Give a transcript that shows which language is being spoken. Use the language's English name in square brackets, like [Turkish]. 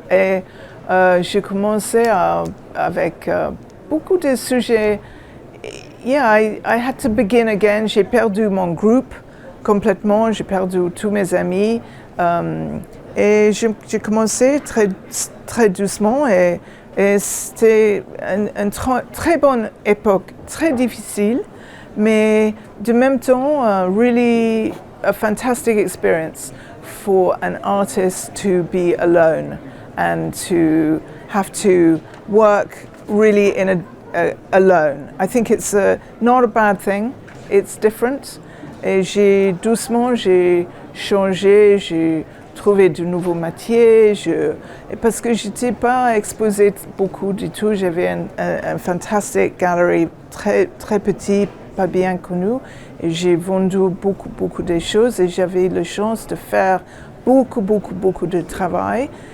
[French] Et j'ai commencé avec beaucoup de sujets. [English] Yeah, I had to begin again. [French] J'ai perdu mon groupe complètement, j'ai perdu tous mes amis. Et j'ai commencé très doucement et c'était une très bonne époque, très difficile, mais de même temps, [English] really a fantastic experience for an artist to be alone and to have to work really alone. I think it's not a bad thing, it's different. [French] Et j'ai changé, j'ai trouvé de nouveaux métiers, parce que je n'étais pas exposée beaucoup du tout. J'avais un fantastique galerie très, très petit, pas bien connu, et j'ai vendu beaucoup de choses et j'avais la chance de faire beaucoup de travail.